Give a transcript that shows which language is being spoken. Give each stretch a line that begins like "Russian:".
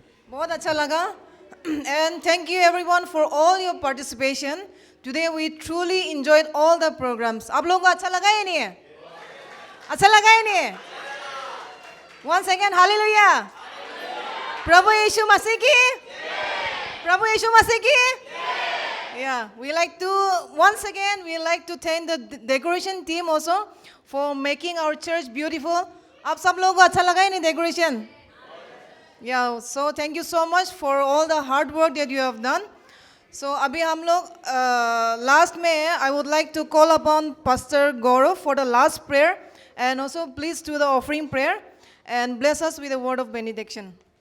Hindi: बहुत अच्छा लगा
English: And thank you everyone for all your participation. Today we truly enjoyed all the programmes.
Hindi: आप लोगों को अच्छा लगा या नहीं है? अच्छा लगा या नहीं है?
English: one second,
Hindi: hallelujah. प्रभु यीशु मसीह की, प्रभु यीशु मसीह की।
English: Yeah, we like to once again we like to thank the decoration team also for making our church beautiful.
Hindi: आप सब लोगों को अच्छा लगा ही नहीं decoration?
English: Yeah, so thank you so much for all the hard work that you have done. So
Hindi: अभी हम लोग last में
English: I would like to call upon Pastor Gaurav for the last prayer and also please do the offering prayer and bless us with a word of benediction.